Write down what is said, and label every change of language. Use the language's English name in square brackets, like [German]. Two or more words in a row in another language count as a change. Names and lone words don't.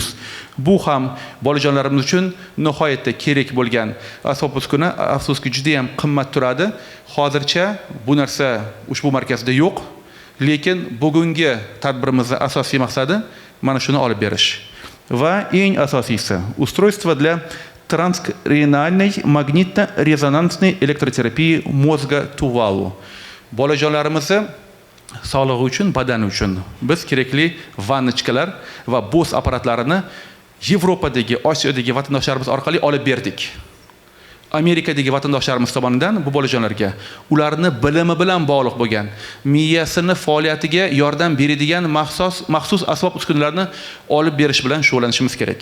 [Uzbek] Bu ham bolajonlarimiz uchun nihoyatda kerak bo'lgan asbob uskuna, afsuski juda ham qimmat turadi. Hozircha bu narsa ushbu markazda yo'q, lekin bugungi tadbirimizning asosiy maqsadi mana shuni olib berish. Va eng asosiysi, [Russian] устройство для транскраниальной магнитно-резонансной электротерапии мозга Tuvalu. [Uzbek] Bolajonlarimizni sog'lig'i uchun, badani uchun biz kerakli vannichkalar va bo'z apparatlarini Yevropadagi, Osiyodagi vatandoshlarimiz orqali olib berdik. Amerikadagi vatandoshlarimiz tomonidan bu bolajonlarga ularni bilimi bilan bog'liq bo'lgan, miyasini faoliyatiga yordam beradigan maxsus asbob uskunalarni olib berish bilan shug'ullanishimiz kerak.